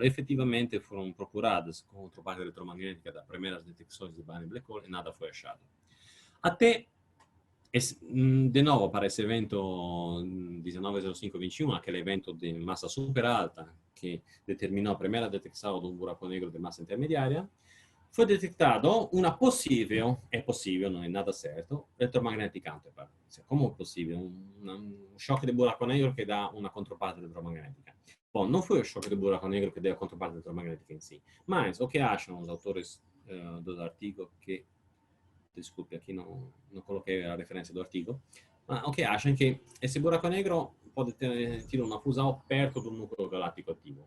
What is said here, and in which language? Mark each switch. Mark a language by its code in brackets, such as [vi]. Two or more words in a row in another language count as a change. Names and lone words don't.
[pt] Efetivamente foram procuradas contraparte eletromagnética das primeiras detecções de [en] binary black hole [pt] e nada foi achado. Até de novo, para esse evento 190521, aquele evento de massa super alta que determinou a primeira detecção de um buraco negro de massa intermediária, foi detectado [it] una possibile, è possibile, non è [pt] nada certo, [en] elettromagnetic counterpart. [pt] Como é possível? Um choque de buraco negro que dá uma controparte eletromagnética. Bom, não foi o choque de buraco negro que deu a controparte eletromagnética em si, mas o que acham os autores do artigo que, desculpe, aqui não coloquei a referência do artigo, ma o que acham é que esse buraco negro pode ter uma fusão perto do núcleo galáctico ativo.